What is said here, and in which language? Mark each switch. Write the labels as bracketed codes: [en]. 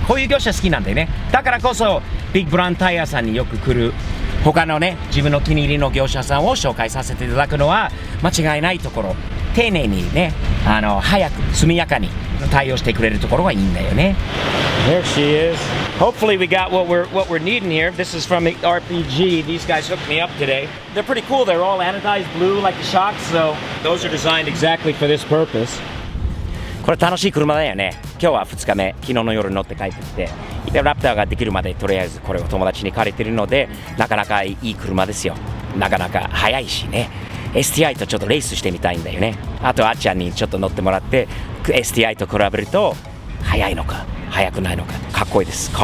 [ja] こういう業者好きなんだよね。だからこそビッグブランタイヤさんによく来る、他のね自分の気に入りの業者さんを紹介させていただくのは間違いないところ、丁寧にね早く速やかに対応してくれるところがいいんだよね。 [en] There she is. Hopefully we got what we're needing here. This is from RPG. These guys hooked me up today. They're pretty cool. They're all anodized blue like the shocks, so those are designed exactly for this purpose. [ja] これ楽しい車だよね。今日は2日目、昨日の夜乗って帰ってきて、でラプターができるまでとりあえずこれを友達に借りてるので、なかなかいい車ですよ。なかなか速いしね。STI とちょっとレースしてみたいんだよね。あとあっちゃんにちょっと乗ってもらって STI と比べると速いのか速くないのか、かっこいいです。